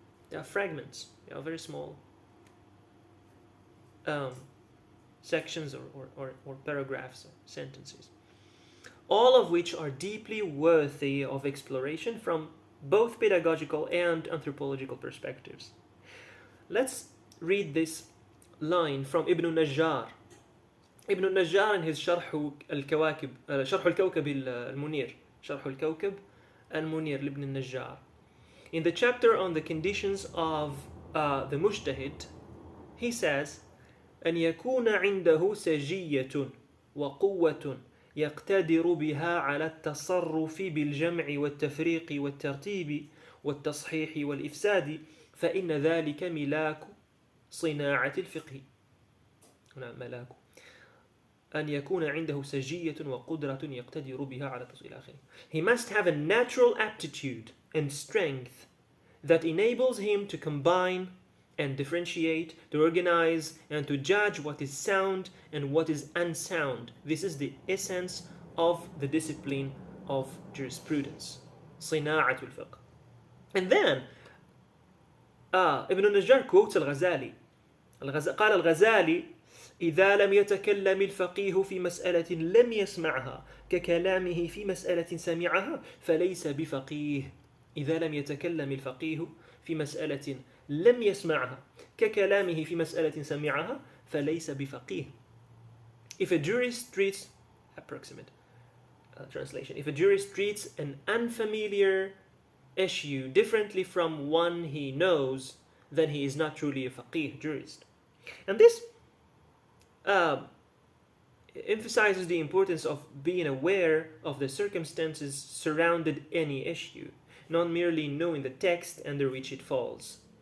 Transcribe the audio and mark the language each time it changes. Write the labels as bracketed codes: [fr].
[en] They are fragments, they are very small sections or paragraphs or sentences, all of which are deeply worthy of exploration from both pedagogical and anthropological perspectives. Let's read this line from Ibn Najjar. Ibn Najjar in his [ar] شرح الكواكب شرح الكوكب المنير شرح الكوكب المنير لابن النجار. [en] In the chapter on the conditions of the mujtahid, he says, [ar] أن يكون عنده سجية وقوة يقتدر بها على التصرف بالجمع والتفريق والترتيب والتصحيح والإفساد، فإن ذلك ملاك صناعة الفقه. هنا ملاك. أن يكون عنده سجية وقدرة يقتدر بها على التصحيح إلى آخره. [en] He must have a natural aptitude and strength that enables him to combine and differentiate, to organize, and to judge what is sound and what is unsound. This is the essence of the discipline of jurisprudence. [ar] صناعة الفقه. [en] And then Ibn Najjar quotes al-Ghazali. [ar] قال الغزالي: إذا لم يتكلم الفقيه في مسألة لم يسمعها ككلامه في مسألة سمعها فليس بفقيه. إذا لم يتكلم الفقيه في مسألة لم يسمعها ككلامه في مسألة سمعها فليس بفقيه. [en] If a jurist treats, approximate translation, if a jurist treats an unfamiliar issue differently from one he knows, then he is not truly a faqih jurist. And this uh, emphasizes the importance of being aware of the circumstances surrounding any issue, not merely knowing the text under which it falls.